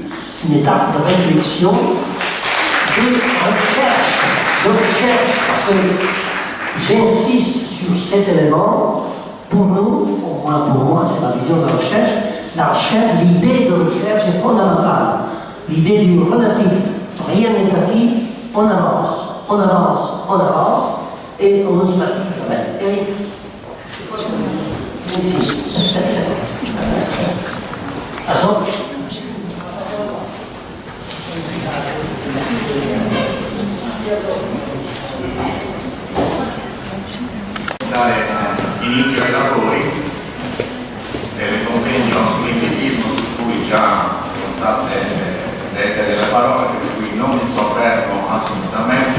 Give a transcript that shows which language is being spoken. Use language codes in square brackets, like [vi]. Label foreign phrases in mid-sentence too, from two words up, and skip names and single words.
[fr] Une étape de réflexion, de recherche, parce que j'insiste sur cet élément, pour nous, au moins pour moi, c'est la vision de la recherche, l'idée de recherche est fondamentale, l'idée du relatif, rien n'est acquis, on avance, et on ne se fatigue jamais. Eric, [it] dare inizio ai lavori del convegno sull'impiantismo, su cui già sono state dette delle parole, per cui non mi soffermo assolutamente.